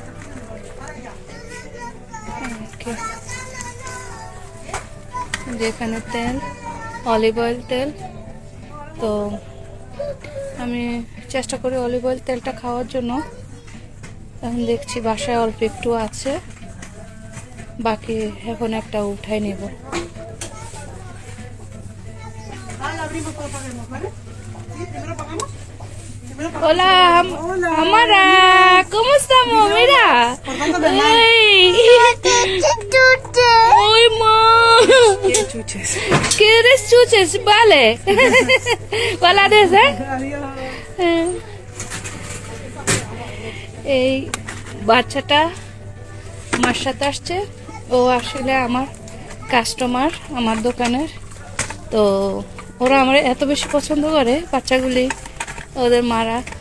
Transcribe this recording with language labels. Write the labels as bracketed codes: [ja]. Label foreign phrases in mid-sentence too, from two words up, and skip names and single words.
[bn] যেখানে তেল, [en] olive oil [bn] তেল, তো আমি চেষ্টা করি [en] olive oil [bn] তেলটা খাওয়ার জন্য। এখন দেখছি বাসায় অল্প একটু আছে, বাকি এখন একটা উঠাই নেব। [es] Hola, Amara, ¿cómo estamos? Mira. Uy, ma. ¿Quieres chuches? Vale. Vale, [bn] এই বাচ্চাটা আমার সাথে আসছে, ও আসলে আমার কাস্টমার আমার দোকানের। তো ওরা আমার এত বেশি পছন্দ করে বাচ্চাগুলি, ওদের মারা।